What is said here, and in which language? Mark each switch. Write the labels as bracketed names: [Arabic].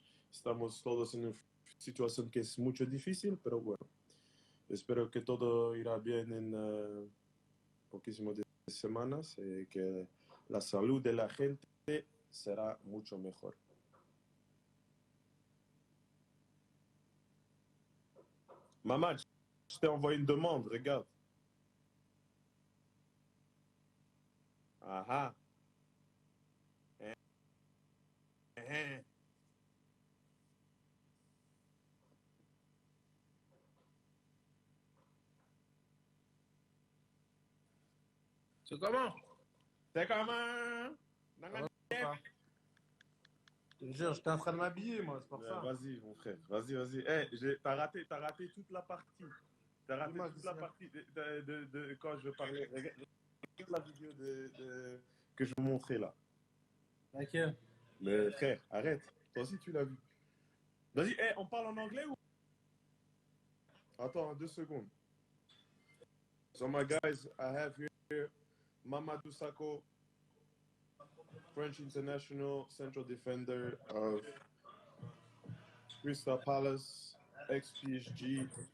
[Spanish] Estamos todos en una situación que es mucho difícil, pero bueno, espero que todo irá bien en poquísimas semanas y que la salud de la gente será mucho mejor. [French] Maman, je t'ai envoyé une demande, regarde. Aha. C'est comment? C'est comment? Je te jure, j'étais en train de m'habiller, moi, c'est pour ça. Vas-y, mon frère, vas-y. Hey, t'as raté toute la partie. T'as raté toute la partie de quand je parlais. Regarde la vidéo que je vous montrais là. Laquelle? Mais frère, arrête. Toi aussi, tu l'as vu. Vas-y, hey, on parle en anglais ou... Attends, 2 secondes. [English] So, my guys, I have here Mamadou Sakho, French international central defender of Crystal Palace, ex-PSG.